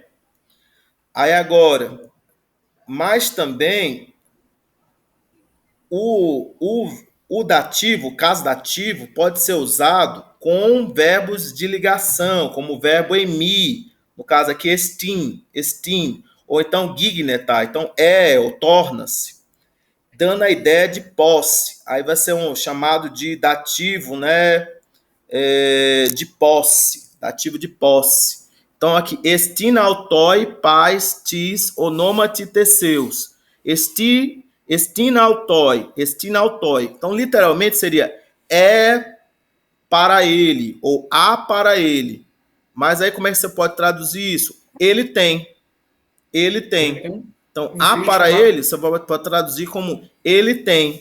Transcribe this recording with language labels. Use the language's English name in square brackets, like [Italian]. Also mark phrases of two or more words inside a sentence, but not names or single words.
[Portuguese] Aí agora, mas também o dativo, o caso dativo, pode ser usado com verbos de ligação, como o verbo emi, no caso aqui estim, ou então gignetar, então ou torna-se, dando a ideia de posse. Aí vai ser um chamado de dativo, né, de posse, dativo de posse. Então aqui, [Greek] ἔστιν αὐτῷ παῖς τις ὀνόματι Θησεύς. Ἔστιν αὐτῷ. [Portuguese] Então, literalmente seria para ele, ou a para ele. Mas aí como é que você pode traduzir isso? Ele tem. Então, a para ele, você pode traduzir como ele tem.